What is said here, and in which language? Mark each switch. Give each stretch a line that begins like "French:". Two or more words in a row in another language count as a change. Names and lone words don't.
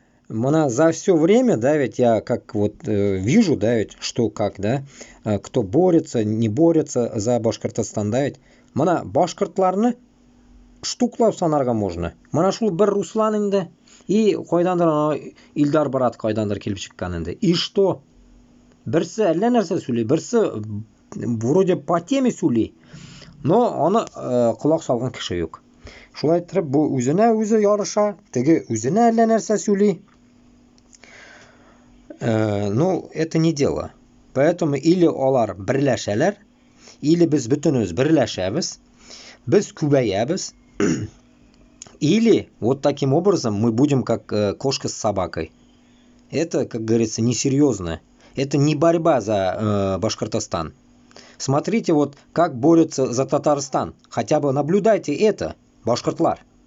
Russian: Мана за все время, да, ведь я как вот вижу, да, ведь что как, да, кто борется, не борется за Башкортостан, да, ведь.
Tatar: Мана башкортларны штуклап санарга можно. Мана шул бер Руслан инде, и кайдандыр ана Илдар барат кайдандыр килеп чыккан инде.
Russian: И что?
Tatar: Берсе әллә нәрсә сөйли, берсе
Russian: вроде по теме
Tatar: сөйли, но аны колак салган кеше юк. Шулай итеп, бу үзенә үзе ярыша, теге үзенә әллә нәрсә сөйли.
Russian: Ну, это не дело. Поэтому или
Tatar: алар берләшәләр, или без бөтенебез берләшәбез, без күбәябез,
Russian: или вот таким образом мы будем как кошка с собакой. Это, как говорится, несерьезно. Это не борьба за Башкортостан. Смотрите, вот как борются за Татарстан. Хотя бы наблюдайте это,
Tatar: башкортлар.